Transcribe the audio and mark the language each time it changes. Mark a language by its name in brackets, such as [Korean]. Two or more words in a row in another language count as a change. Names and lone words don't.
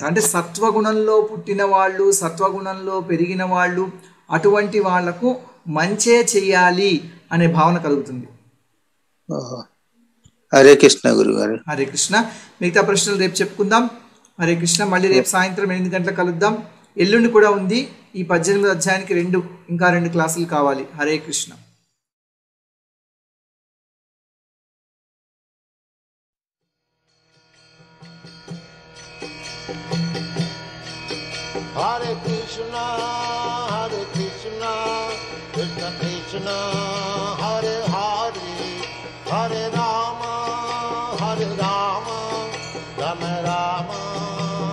[Telugu] అంటే సత్వగుణంలో పుట్టిన వాళ్ళు, సత్వగుణంలో పెరిగిన వాళ్ళు, అటువంటి వాళ్లకు మంచే చెయ్యాలి అనే భావన కలుగుతుంది. హరే కృష్ణ గురుగారు. హరే కృష్ణ. మిగతా ప్రశ్నలు రేపు చెప్పుకుందాం. హరే కృష్ణ. మళ్ళీ రేపు సాయంత్రం 8 గంటలకు కలుద్దాం. ఎల్లుండి కూడా ఉంది. ఈ 18వ అధ్యాయానికి ఇంకా రెండు క్లాసులు కావాలి. హరే కృష్ణ. [Sanskrit] हरे कृष्ण कृष्ण कृष्ण हरे हरे हरे राम राम राम,